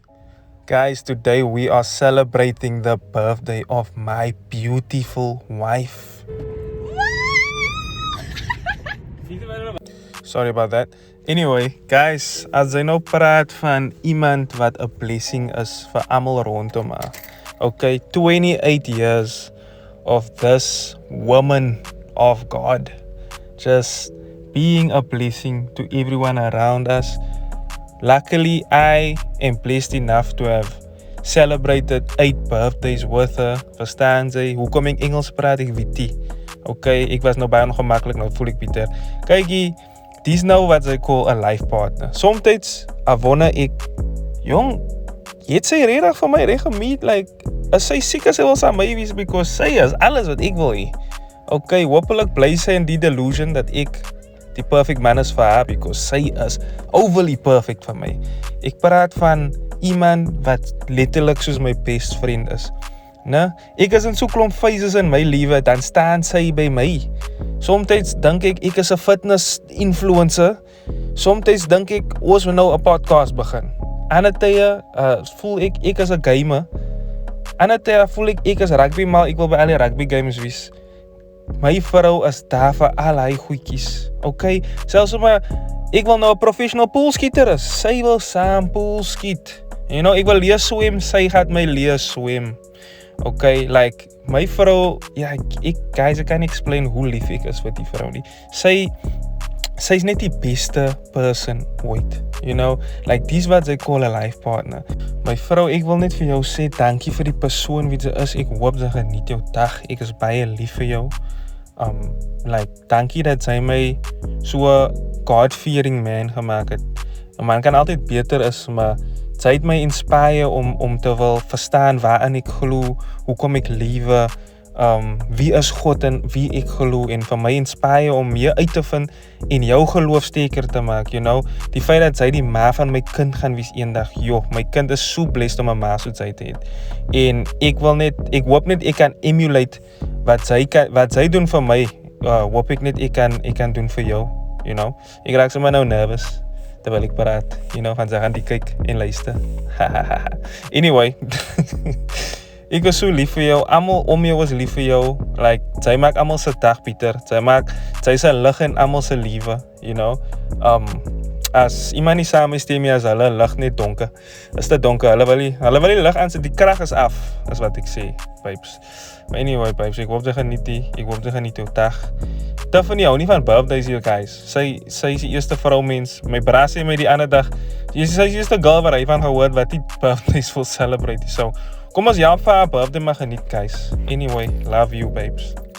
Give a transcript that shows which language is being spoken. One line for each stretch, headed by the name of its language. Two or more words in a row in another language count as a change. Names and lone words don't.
English: Guys, today we are celebrating the birthday of my beautiful wife. Sorry about that. Anyway, guys,
Afrikaans: as jy nou praat van iemand wat 'n blessing is vir almal rondom haar.
English: Okay, 28 years of this woman of God just being a blessing to everyone around us. Luckily, I am blessed enough to have celebrated 8 birthdays with her.
Afrikaans: Verstaan jy? Hoekom ek Engels praat, ek weet nie. Okay, ek was nou baie ongemaklik, nou voel ek beter. Kykie, dis nou wat sy
English: call a life partner.
Afrikaans: Somtyds, wonder ek, jong, jy het sy reg vir my reg gemeet, like, as sy siek is, sy wil saam my wees, because sy is alles wat ek wil hê. Okay, hopelik bly sy in die delusion dat ek die
English: perfect man
Afrikaans: is vir haar, because sy is
English: overly perfect
Afrikaans: vir my. Ek praat van iemand wat letterlik soos my
English: best friend
Afrikaans: is. Ne? Ek is in so klomp phases in my lewe, dan staan sy by my. Somtyds dink ek is 'n
English: fitness influencer.
Afrikaans: Somtyds dink ek ons moet nou 'n podcast begin. Ander tye voel ek is 'n gamer. Ander tye voel ek is rugby, maar ek wil by al die
English: rugby games
Afrikaans: wees. My vrou is daar vir al hy goedjies. Okay, selfs maar ek wil nou 'n professional poolskieter is. Sy wil saam pool skiet.
English: You know,
Afrikaans: ek wil leer swem, sy gaan my leer swem. Okay, like my vrou, ja, ek guys, ek kan explain hoe lief ek is vir die vrou nie. Sy's net die beste person ooit.
English: You know, like
Afrikaans: dis wat sy
English: call a life partner.
Afrikaans: My vrou, ek wil net vir jou sê dankie vir die persoon wie jy is. Ek hoop jy geniet jou dag. Ek is baie lief vir jou. Like dankie dat sy my so 'n
English: God-fearing man
Afrikaans: gemaak het. 'n Man kan altyd beter is, maar sy het my inspire om te wil verstaan waarin ek glo, hoekom ek lewe, wie is God en wie ek glo, en vir my inspire om meer uit te vind en jou geloof sterker te maak,
English: you know.
Afrikaans: Die feit dat sy die ma van my kind gaan wees eendag, joh, my kind is so blessed om 'n ma soos sy te hê. En ek hoop net ek kan emulate wat sy doen vir my, hoop ek net ek kan doen vir jou,
English: you know.
Afrikaans: Ek raak sommer nou nervous terwyl ek praat,
English: you know,
Afrikaans: van sy gaan die kyk en luister. Anyway, ek is so lief vir jou. Almal om jou is lief vir jou. Like, sy maak almal se dag beter. Sy's 'n lig in almal se lewe,
English: you know.
Afrikaans: As iemand nie saam is met my, as hulle lig net donker. Is dit donker? Hulle wil die lig aan sit, die krag is af, is wat ek sê, babes.
English: But anyway, babes,
Afrikaans: ek hoop jy geniet jou dag. Tiffany hou nie van birthdays hier, guys. Sy is die eerste vroumens. My bra sê my die ander dag, sy is die eerste girl wat hy van gehoor wat die birthdays wil celebrate. So, kom ons vir haar birthday maar geniet, guys.
English: Anyway, love you, babes.